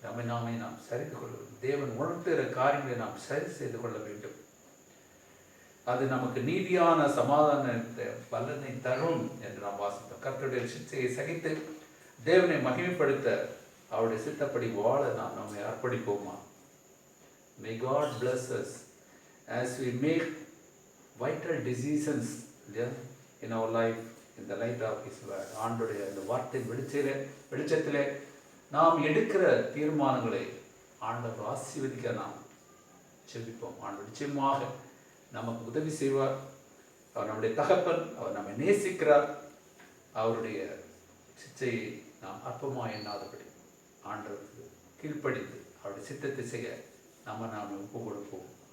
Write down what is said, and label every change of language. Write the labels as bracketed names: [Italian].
[Tamil] நாமே நாம் சரிந்து கொள்ள வேண்டும். தேவன் உணர்த்துகிற காரியங்களை நாம் சரி செய்து கொள்ள வேண்டும். அது நமக்கு நீதியான சமாதானத்தை பலனை தரும் என்று நாம் வாசித்தோம். கர்த்தருடைய சிட்சையை சகித்து தேவனை மகிமைப்படுத்த அவருடைய சித்தப்படி வாழ நாம் நம்மை அர்ப்பணிப்போமா? [English] May God bless us as we make vital decisions in our life in the light of His word. [Tamil] ஆண்டவருடைய அந்த வார்த்தையின் வெளிச்சத்திலே நாம் எடுக்கிற தீர்மானங்களை ஆண்டவர் ஆசீர்வதிக்க நாம் செபிப்போம். ஆண்டவர் நிச்சயமாக நமக்கு உதவி செய்வார். அவர் நம்முடைய தகப்பன், அவர் நம்மை நேசிக்கிறார். அவருடைய சிச்சையை நாம் அற்பமாக எண்ணாதபடி ஆண்டவருக்கு கீழ்ப்படிந்து அவருடைய சித்தத்தை செய்ய நாம ஒப்பு கொடுப்போம்.